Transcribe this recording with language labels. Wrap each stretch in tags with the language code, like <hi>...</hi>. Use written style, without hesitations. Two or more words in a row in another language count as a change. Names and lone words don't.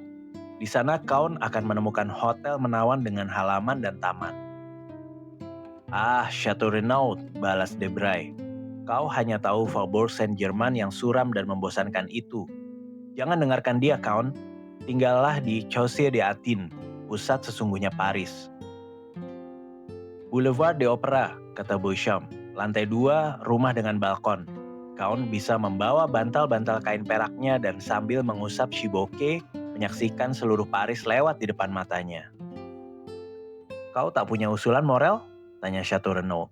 <id>Di sana Count akan menemukan hotel menawan dengan halaman dan taman. Ah, Chateau Renaud, balas Debray. Kau hanya tahu Faubourg Saint-Germain yang suram dan membosankan itu. Jangan dengarkan dia, Count. Tinggallah di Chaussée d'Antin, pusat sesungguhnya Paris. Boulevard de Opera, kata Beauchamp. Lantai 2, rumah dengan balkon. Count bisa membawa bantal-bantal kain peraknya dan sambil mengusap shiboke, menyaksikan seluruh Paris lewat di depan matanya. Kau tak punya usulan, Morel? Tanya Chateau Renaud.</id>